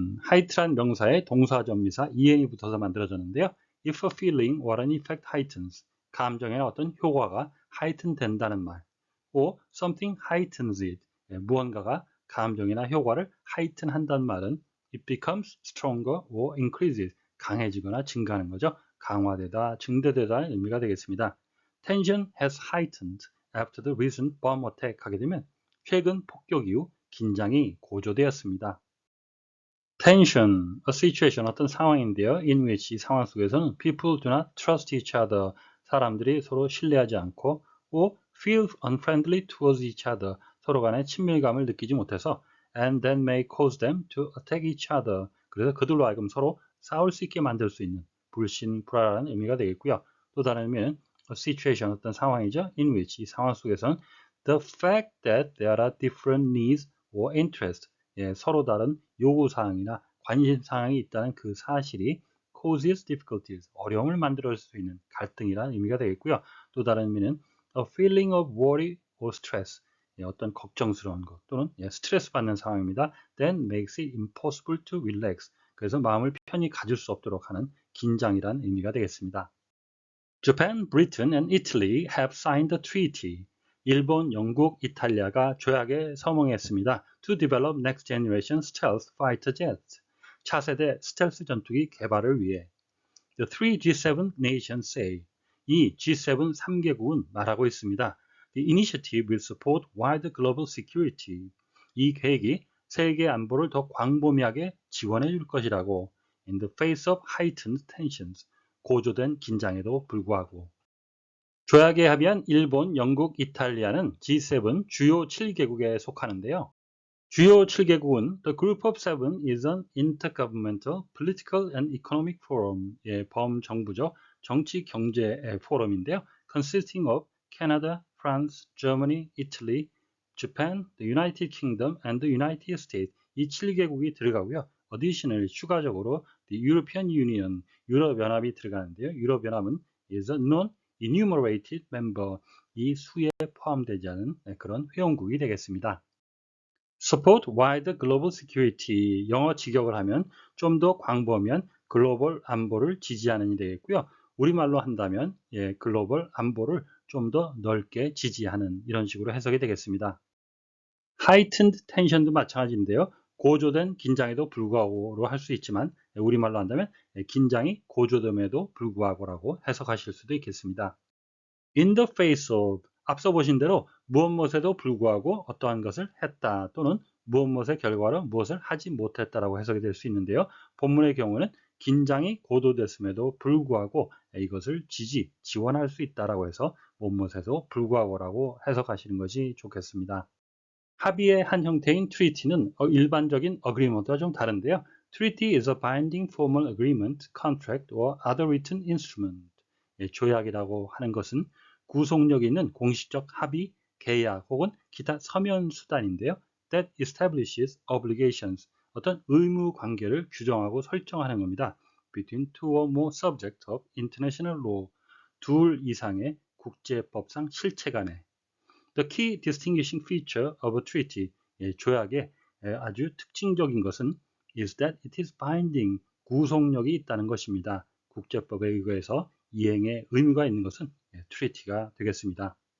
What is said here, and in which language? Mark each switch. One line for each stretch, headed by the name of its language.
Korean: height란 명사에 동사 전미사 en이 붙어서 만들어졌는데요.
English: If a feeling or an effect heightens,
Korean: 감정의 어떤 효과가
English: heighten
Korean: 된다는 말,
English: or something heightens it,
Korean: 무언가가 감정이나 효과를
English: heighten
Korean: 한다는 말은
English: it becomes stronger or increases,
Korean: 강해지거나 증가하는 거죠. 강화되다, 증대되다는 의미가 되겠습니다.
English: Tension has heightened after the recent bomb attack
Korean: 하게 되면 최근 폭격 이후 긴장이 고조되었습니다.
English: Tension, a situation,
Korean: 어떤 상황인데요.
English: In which
Korean: 이 상황 속에서는
English: people do not trust each other,
Korean: 사람들이 서로 신뢰하지 않고
English: or feel unfriendly towards each other,
Korean: 서로 간에 친밀감을 느끼지 못해서
English: and that may cause them to attack each other,
Korean: 그래서 그들로 하여금 서로 싸울 수 있게 만들 수 있는 불신, 불안한 의미가 되겠고요. 또 다른 의미는
English: a situation,
Korean: 어떤 상황이죠.
English: In which
Korean: 이 상황 속에서는
English: the fact that there are different needs or interests,
Korean: 서로 다른 요구사항이나 관심사항이 있다는 그 사실이
English: causes difficulties,
Korean: 어려움을 만들 수 있는 갈등이라는 의미가 되겠고요. 또 다른 의미는
English: a feeling of worry or stress,
Korean: 어떤 걱정스러운 것 또는 스트레스 받는 상황입니다.
English: Then makes it impossible to relax,
Korean: 그래서 마음을 편히 가질 수 없도록 하는 긴장이라는 의미가 되겠습니다.
English: Japan, Britain and Italy have signed a treaty.
Korean: 일본, 영국, 이탈리아가 조약에 서명했습니다.
English: To develop next generation stealth fighter jets.
Korean: 차세대 스텔스 전투기 개발을 위해.
English: The three G7 nations say.
Korean: 이 G7 3개국은 말하고 있습니다.
English: The initiative will support wider global security.
Korean: 이 계획이 세계 안보를 더 광범위하게 지원해 줄 것이라고.
English: In the face of heightened tensions.
Korean: 고조된 긴장에도 불구하고. 조약에 합의한 일본, 영국, 이탈리아는 G7 주요 7개국에 속하는데요. 주요 7개국은
English: The Group of Seven is an intergovernmental, political and economic forum,
Korean: 범정부적 정치 경제 포럼인데요.
English: Consisting of Canada, France, Germany, Italy, Japan, the United Kingdom and the United States,
Korean: 이 7개국이 들어가고요.
English: Additionally,
Korean: 추가적으로
English: the European Union,
Korean: 유럽연합이 들어가는데요. 유럽연합은
English: is a non-enumerated member,
Korean: 이 수에 포함되지 않은 그런 회원국이 되겠습니다.
English: Support wider global security,
Korean: 영어 직역을 하면 좀 더 광범위한 글로벌 안보를 지지하는 이 되겠고요. 우리말로 한다면 글로벌 안보를 좀 더 넓게 지지하는 이런 식으로 해석이 되겠습니다.
English: Heightened tension
Korean: 도 마찬가지인데요. 고조된 긴장에도 불구하고로 할 수 있지만 우리말로 한다면 긴장이 고조됨에도 불구하고라고 해석하실 수도 있겠습니다.
English: In the face of,
Korean: 앞서 보신 대로 무엇에도 불구하고 어떠한 것을 했다 또는 무엇의 결과로 무엇을 하지 못했다라고 해석이 될 수 있는데요. 본문의 경우는 긴장이 고도됐음에도 불구하고 이것을 지원할 수 있다라고 해서 무엇에도 불구하고라고 해석하시는 것이 좋겠습니다. 합의의 한 형태인 treaty는 일반적인 agreement와 좀 다른데요.
English: Treaty is a binding formal agreement, contract or other written instrument.
Korean: 조약이라고 하는 것은 구속력 있는 공식적 합의, 계약 혹은 기타 서면 수단인데요.
English: That establishes obligations,
Korean: 어떤 의무 관계를 규정하고 설정하는 겁니다.
English: Between two or more subjects of international law,
Korean: 둘 이상의 국제법상 실체 간에.
English: The key distinguishing feature of a treaty,
Korean: 조약의 아주 특징적인 것은
English: is that it is binding,
Korean: 구속력이 있다는 것입니다. 국제법에 의거해서 이행의 의무가 있는 것은 treaty가 되겠습니다.